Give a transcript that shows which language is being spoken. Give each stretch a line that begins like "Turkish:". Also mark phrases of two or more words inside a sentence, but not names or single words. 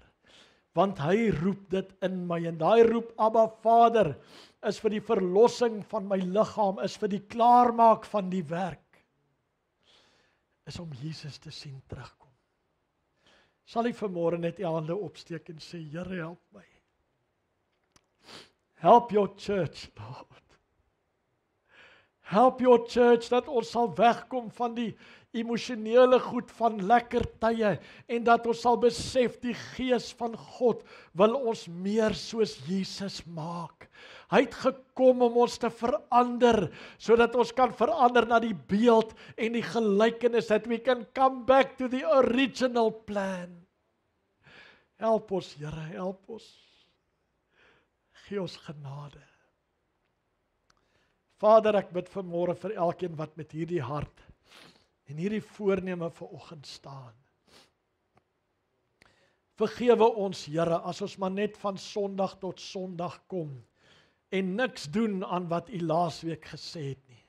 Afrikaans: Want hy roep dit in my, en daai roep Abba Vader is vir die verlossing van my liggaam, is vir die klaarmaak van die werk, is om Jesus te sien terugkom. Sal jy vanmôre net jou hande opsteek en sê, Here, help my.
English: Help your church, Lord. Help your church,
Afrikaans: dat ons sal wegkom van die emosionele goed van lekker tye en dat ons sal besef die Gees van God wil ons meer soos Jesus maak. Hy het gekom om ons te verander, sodat ons kan verander na die beeld en die gelykenis,
English: that we can come back to the original plan.
Afrikaans: Help ons, Here, help ons. Gee ons genade. Vader, ek bid vanmôre vir elkeen wat met hierdie hart en hierdie voorneme vanoggend staan. Vergewe ons, Here, as ons maar net van Sondag tot Sondag kom en niks doen aan wat U laasweek gesê het nie.